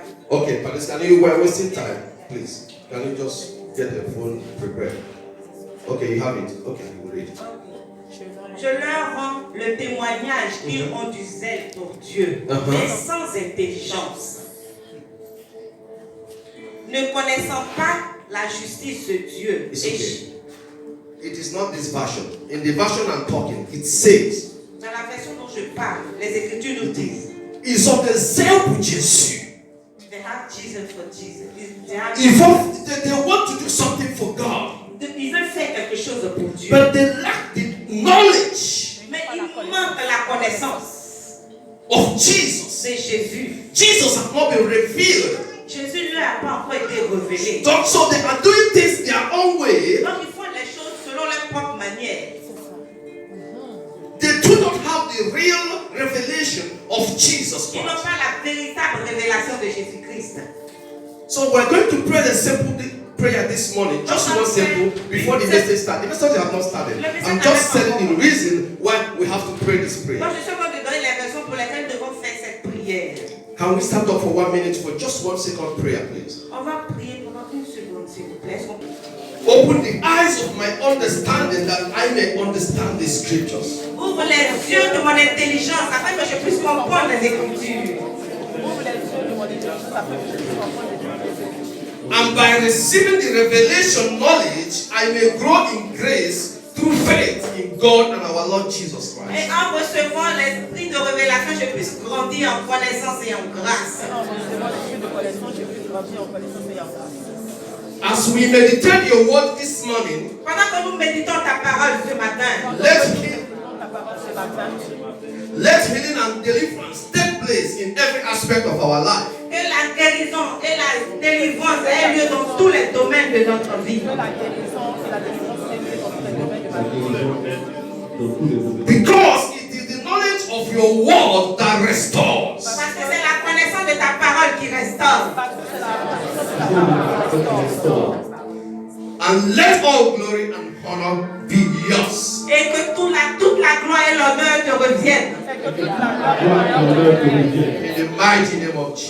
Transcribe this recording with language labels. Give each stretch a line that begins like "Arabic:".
English: Okay, Palestine, we're wasting time. Please, can you just get the phone prepared? Okay, you have it. Okay, you will read.
French: Je leur rends le témoignage qu'ils ont du zèle pour Dieu, mais sans intelligence. Ne connaissant pas la justice de Dieu.
English: It is not this version. In the version I'm talking, it says,
French: dans la version dont je parle, les Écritures nous disent, ils ont des zèle pour Jésus.
English: They have Jesus for Jesus. They want to do something for God.
French: Ils veulent faire quelque chose pour Dieu.
English: But they lack the knowledge.
French: Mais il manque la connaissance
English: of Jesus.
French: De Jésus.
English: Jesus has not been revealed.
French: Jésus ne a pas encore été révélé.
English: So they are doing things their own way.
French: Donc ils font les choses selon leur propre manière.
English: They do not have the real revelation of Jesus Christ.
French: Ils n'ont pas la véritable révélation de Jésus-Christ.
English: So we're going to pray the simple prayer this morning. Just one simple before the message starts. The message has not started. I'm just telling the reason why we have to pray this prayer.
French: Donc je suis en train de donner les raisons pour lesquelles nous devons faire cette prière.
English: Can we stand up for 1 minute for just 1 second prayer, please?
French: On va prier pendant une seconde, s'il vous plaît.
English: Open the eyes of my understanding that I may understand the scriptures.
French: Ouvre les yeux de mon intelligence afin que je puisse comprendre les Écritures.
English: And by receiving the revelation knowledge, I may grow in grace through faith in God and our Lord Jesus Christ.
French: Et en recevant l'esprit de révélation, je puisse grandir en connaissance et en grâce.
English: As we meditate your word this morning,
French: pendant que nous méditons ta parole ce matin,
English: let healing and deliverance take place in every aspect of our life.
French: Que la guérison et la délivrance aient lieu dans tous les domaines de notre vie.
English: Because it is the knowledge of your word that restores.
French: Parce que c'est la connaissance de ta parole qui restaure.
English: And let all glory and honor be yours.
French: Et que toute la gloire et l'honneur te reviennent.
English: In the mighty name of Jesus.